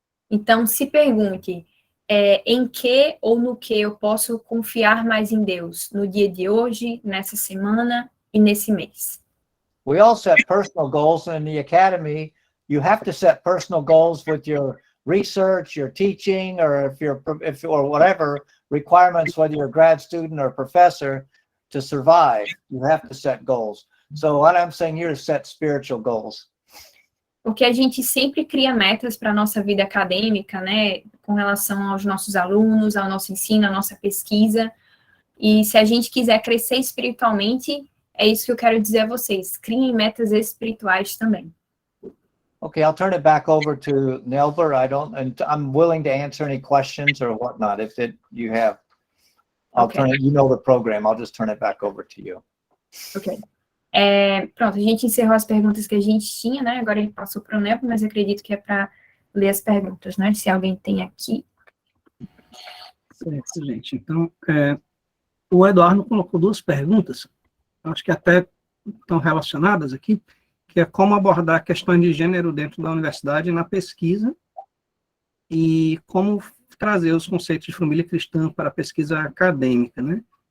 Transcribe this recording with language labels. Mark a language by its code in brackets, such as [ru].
[pt] Então, se pergunte, em que ou no que eu posso confiar mais em Deus? No dia de hoje, nessa semana e nesse mês. [en] We all set personal goals, and in the academy, you have to set personal goals with your research, your teaching, or or whatever requirements, whether you're a grad student or a professor, to survive. You have to set goals. So what I'm saying here is set spiritual goals. Porque a gente sempre cria metas para a nossa vida acadêmica, né, com relação aos nossos alunos, ao nosso ensino, à nossa pesquisa, e se a gente quiser crescer espiritualmente, é isso que eu quero dizer a vocês, criem metas espirituais também. Okay, I'll turn it back over to Nelver. I'm willing to answer any questions or whatnot if you have. You know the program. I'll just turn it back over to you. [pt] Ok. Pronto, a gente encerrou as perguntas que a gente tinha, né? Agora ele passou para o Nelver, mas acredito que é para ler as perguntas, né? Se alguém tem aqui. Certo, gente. Então, o Eduardo colocou duas perguntas, acho que até estão relacionadas aqui, que é como abordar questões de gênero dentro da universidade na pesquisa e como trazer os conceitos de família cristã para a pesquisa acadêmica, né?